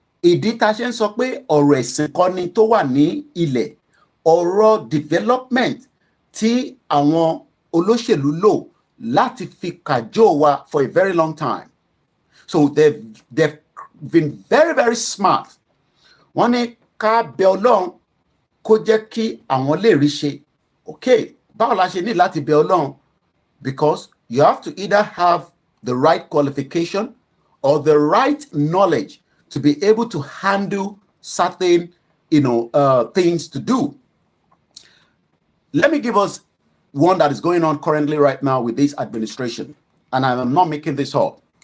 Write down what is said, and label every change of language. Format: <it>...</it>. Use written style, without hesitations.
<yo>Ìdí tá ṣe ń sọ pé ọ̀rọ̀ ẹ̀sìn kọ́ ni tó wà ní ilẹ̀, ọ̀rọ̀ development tí àwọn olóṣèlú lò láti fi kàjọ wa</yo> <en>for a very long time. So they've been very, very smart.</en> <yo>Wọ́n ní ká bẹ Ọlọ́run kó jẹ́ kí àwọn lè rí ṣe. Okay, báwo la ṣe ní láti bẹ Ọlọ́run?</yo> <en>Because you have to either have the right qualification or the right knowledge to be able to handle certain, things to do. Let me give us one that is going on currently right now with this administration, and I am not making this up.</en>